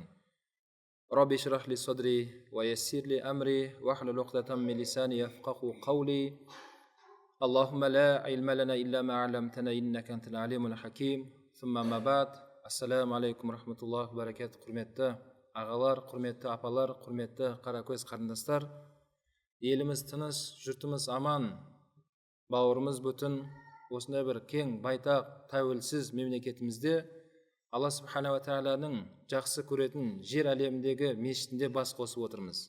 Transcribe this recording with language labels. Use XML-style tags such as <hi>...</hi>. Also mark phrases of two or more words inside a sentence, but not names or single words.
<ar>رب اشرح لي صدري ويسر لي أمري واحلل عقدة من لساني يفقهوا قولي. اللهم لا علم لنا إلا ما علمتنا إنك أنت العليم الحكيم. ثم أما بعد. السلام عليكم ورحمة الله وبركاته.</ar> <kk>Hurmatli ағалар, құрметті апалар, құрметті қаракөз қарындастар. Еліміз тыныш, жұртымыз аман, бауырымыз бүтін, осындай бір кең, байтақ, тәуелсіз мемлекетімізде Алла субхана ва тағаланың жақсы көретін жер әлеміндегі мешітінде бас қосып отырмыз.</kk>